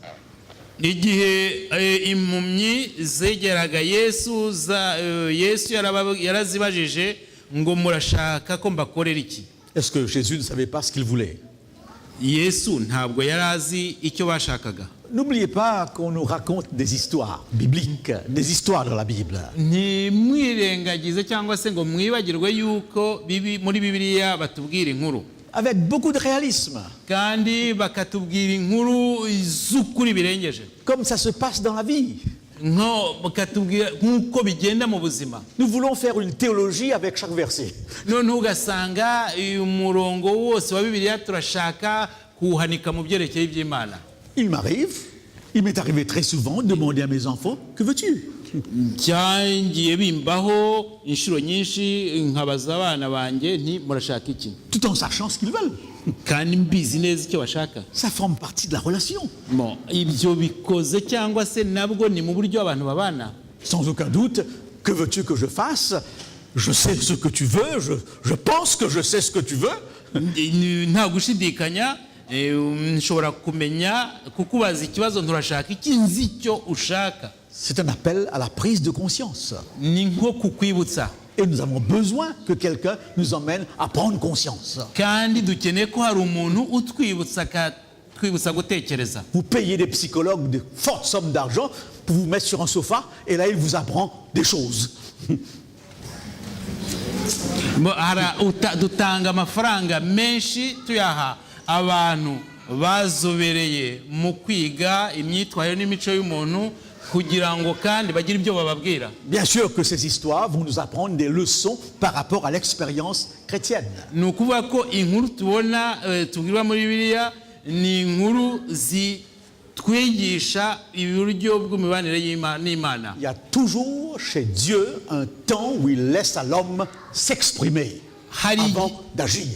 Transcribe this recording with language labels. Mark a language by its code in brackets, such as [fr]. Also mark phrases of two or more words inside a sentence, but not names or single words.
[rw] igihe impumyi zegeraga Yesu yarazibajije ngo murashaka ko mbakorera iki? [fr] Est-ce que Jésus ne savait pas ce qu'il voulait? [rw] yesu ntabwo yari azi icyo bashakaga. [fr] N'oubliez pas qu'on nous raconte des histoires bibliques, des histoires dans la Bible. [rw] Ntimwirengagize cyangwa se ngo mwibagirwe yuko muri Bibiliya batubwira inkuru, [fr] avec beaucoup de réalisme, [rw] kandi bakatubwira inkuru z'ukuri birengeje, [fr] comme ça se passe dans la vie. [rw] bakatubwira nk'uko bigenda mu buzima. [fr] Nous voulons faire une théologie avec chaque verset. [rw] Noneho ugasanga umurongo wose wa Bibiliya turashaka kuwuhanika mu byerekeye iby'Imana. [fr] Il m'est arrivé très souvent de demander à mes enfants, que veux-tu? [rw] Byangiye bimbaho inshuro nyinshi nkabaza abana banjye nti murashaka iki, [fr] Tout en sachant ce qu'ils veulent. [rw] kandi mbizi neza icyo bashaka. [fr] Ça forme partie de la relation. Bon, [rw] ibyo bikoze cyangwa se nabwo ni mu buryo abantu babana. [fr] Sans aucun doute, que veux-tu que je fasse? Je sais ce que tu veux, je pense que je sais ce que tu veux. [rw] Nta gushidikanya, nshobora kumenya kukubaza ikibazo nturashaka iki, nzi icyo ushaka. [fr] C'est un appel à la prise de conscience. [rw] Ni nko kukwibutsa. [fr] Et nous avons besoin que quelqu'un nous emmène à prendre conscience. [rw] Kandi dukeneye ko hari umuntu utwibutsa gutekereza. [fr] Vous payez des psychologues de fortes sommes d'argent pour vous mettre sur un sofa et là il vous apprend des choses. [rw] Dutanga amafaranga menshi tuyaha abantu bazobereye mu kwiga imyitwarire n'imico y'umuntu kugira ngo kandi bagire ibyo bababwira. [fr] Bien sûr que ces histoires vont nous apprendre des leçons par rapport à l'expérience chrétienne. [rw] Ni ukuvuga ko inkuru tubona tubwirwa muri Bibiliya ni inkuru zitwigisha uburyo bw'imibanire n'Imana. [fr] Il y a toujours chez Dieu un temps où il laisse à l'homme s'exprimer avant d'agir.